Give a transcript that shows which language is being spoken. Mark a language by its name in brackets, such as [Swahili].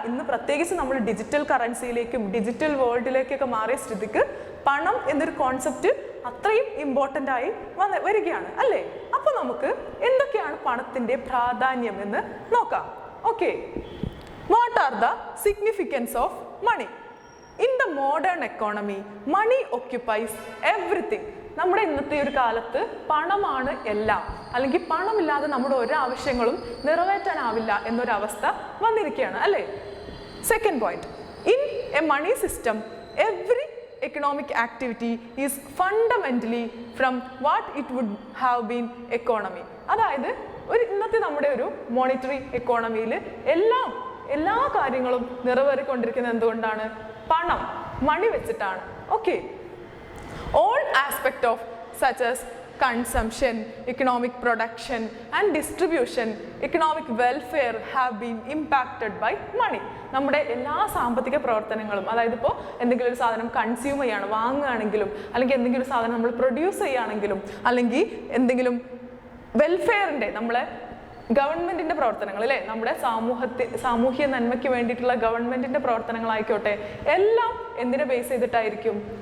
[Malayalam] ഇന്ന് പ്രത്യേകിച്ച് നമ്മൾ ഡിജിറ്റൽ കറൻസിയിലേക്കും ഡിജിറ്റൽ വേൾഡിലേക്കൊക്കെ മാറിയ സ്ഥിതിക്ക് പണം എന്നൊരു കോൺസെപ്റ്റ് അത്രയും ഇമ്പോർട്ടൻ്റ് ആയി വരികയാണ് അല്ലേ? അപ്പോൾ നമുക്ക് എന്തൊക്കെയാണ് പണത്തിൻ്റെ പ്രാധാന്യം എന്ന് നോക്കാം. [English] Okay, what are the significance of money? In the modern economy, money occupies everything. [Malayalam] നമ്മുടെ ഇന്നത്തെ ഒരു കാലത്ത് പണമാണ് എല്ലാം, അല്ലെങ്കിൽ പണമില്ലാതെ നമ്മുടെ ഒരു ആവശ്യങ്ങളും നിറവേറ്റാനാവില്ല എന്നൊരവസ്ഥ വന്നിരിക്കുകയാണ് അല്ലേ? [English] Second point, in a money system every economic activity is fundamentally from what it would have been economy. [Malayalam] അതായത് ഇന്നത്തെ നമ്മുടെ ഒരു മോണിറ്ററി എക്കോണമിയിൽ എല്ലാ കാര്യങ്ങളും നിറവേറിക്കൊണ്ടിരിക്കുന്നത് എന്തുകൊണ്ടാണ്? പണം, മണി വെച്ചിട്ടാണ്. [English] Okay, all aspect of such as consumption, economic production and distribution, economic welfare have been impacted by money. [Malayalam] നമ്മുടെ എല്ലാ സാമ്പത്തിക പ്രവർത്തനങ്ങളും, അതായത് ഇപ്പോൾ എന്തെങ്കിലും ഒരു സാധനം കൺസ്യൂം ചെയ്യാണ്, വാങ്ങുകയാണെങ്കിലും, അല്ലെങ്കിൽ എന്തെങ്കിലും ഒരു സാധനം നമ്മൾ പ്രൊഡ്യൂസ് ചെയ്യുകയാണെങ്കിലും, അല്ലെങ്കിൽ എന്തെങ്കിലും വെൽഫെയറിൻ്റെ നമ്മളെ ഗവൺമെന്റിന്റെ പ്രവർത്തനങ്ങൾ അല്ലേ, നമ്മുടെ സാമൂഹ്യ നന്മയ്ക്ക് വേണ്ടിയിട്ടുള്ള ഗവൺമെന്റിന്റെ പ്രവർത്തനങ്ങളായിക്കോട്ടെ, എല്ലാം എന്തിനെ ബേസ് ചെയ്തിട്ടായിരിക്കും?